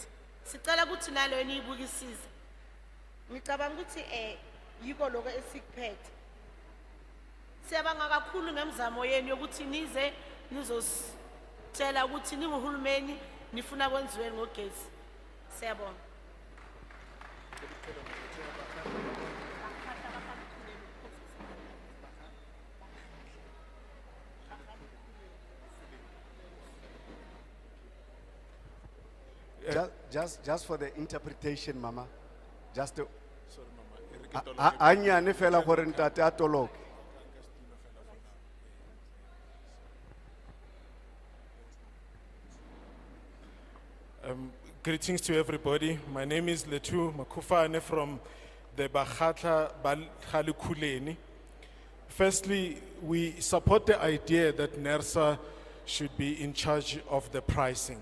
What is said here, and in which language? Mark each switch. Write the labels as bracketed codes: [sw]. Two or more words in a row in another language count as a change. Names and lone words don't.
[zu] Sicela ukuthi nalo niyibukisise. Ngicabanga ukuthi yiko lokho esikuphethe. Siyabanga kakhulu ngemizamo yenu yokuthi nize nizositshela ukuthi ninguhulumeni nifuna kwenziwe ngogesi. Siyabonga. [en] Just for the interpretation, Mama. Just to. [tn] Anya ne fela gore ntate a toloke. [en] Greetings to everybody. My name is Letu Makufane from the Bakhatla Khalikhuleni. Firstly, we support the idea that NERSA should be in charge of the pricing.